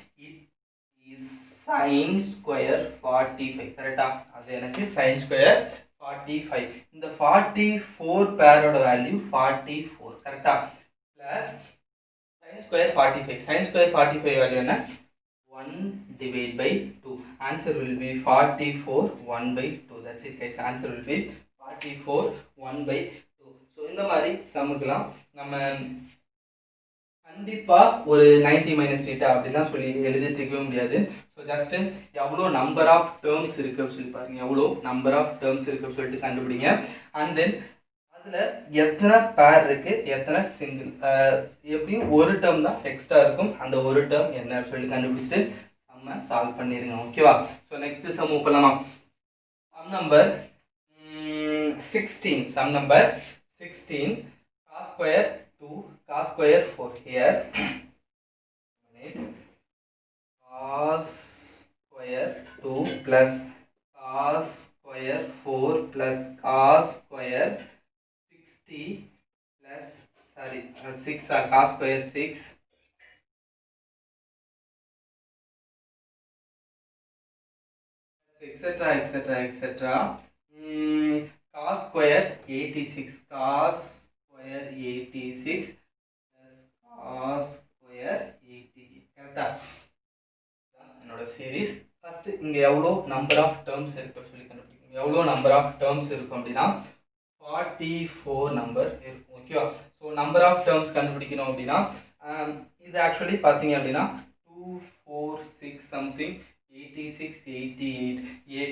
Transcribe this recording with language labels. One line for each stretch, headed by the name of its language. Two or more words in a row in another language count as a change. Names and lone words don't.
English: sin square 45, கரெக்டா?
Tamil: அது எனக்கு
English: sin square 45.
Tamil: இந்த 44 பேரோட வேல்யூ 44, கரெக்டா?
English: plus sin square 45, sin square 45 value என்ன? 1 divided by 2. Answer will be 44 1/2. That's it, guys. Answer will be 44 1/2.
Tamil: So இந்த மாதிரி சம்முக்கலாம் நம்ம கண்டிப்பா ஒரு 90
English: minus theta
Tamil: அப்படிலாம் சொல்லி எழுதிருக்கவே முடியாது.
English: so just
Tamil: எவ்வளோ
English: number of terms
Tamil: இருக்கு சொல்லி பாருங்க, எவ்வளோ
English: number of terms
Tamil: இருக்கு சொல்லிட்டு கண்டுபிடிங்க.
English: and then
Tamil: அதுல எத்தனை பேர் இருக்கு, எத்தனை சிங்கிள், எப்படியும் ஒரு டேர்ம் தான் எக்ஸ்ட்ரா இருக்கும், அந்த ஒரு டேர்ம் என்ன சொல்லி கண்டுபிடிச்சிட்டு நம்ம சால்வ் பண்ணிருங்க.
English: ஓகேவா? so next sum move பண்ணலாமா? sum number 16. Sum number 16. Cos square 2, cos square 4. Here, cos square 2 plus cos square 4 plus cos square 60 plus 6 cos square 6 etc. Cos square 86, cos square 86 plus cos square 88.
Tamil: கரெக்டா? என்னோட சீரிஸ். ஃபர்ஸ்ட் இங்க எவ்வளோ
English: number of terms
Tamil: இருக்கு சொல்லி கண்டுபிடிக்கணும். எவ்வளோ
English: number of terms
Tamil: இருக்கும் அப்படின்னா 44 நம்பர் இருக்கும். ஓகேவா? ஸோ
English: number of terms
Tamil: கண்டுபிடிக்கணும் அப்படின்னா இது ஆக்சுவலி பார்த்தீங்க அப்படின்னா 2 4 6 சம்திங் 86 88 AP.